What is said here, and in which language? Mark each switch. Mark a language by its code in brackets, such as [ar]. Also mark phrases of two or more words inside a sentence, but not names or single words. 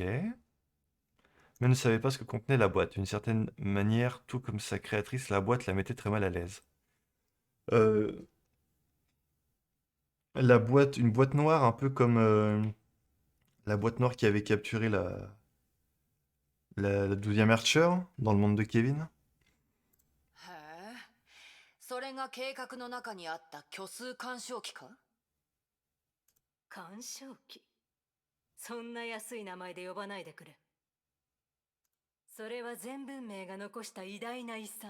[fr] Mais ne savait pas ce que contenait la boîte. D'une certaine manière, tout comme sa créatrice, la boîte la mettait très mal à l'aise. La boîte, une boîte noire un peu comme la boîte noire qui avait capturé la 12e Archer dans le monde de Kevin. [ja] へえ、それが計画の中にあった虚数干渉機か？干渉機。そんな安い名前で呼ばないでくれ。それは全文明が残した偉大な遺産。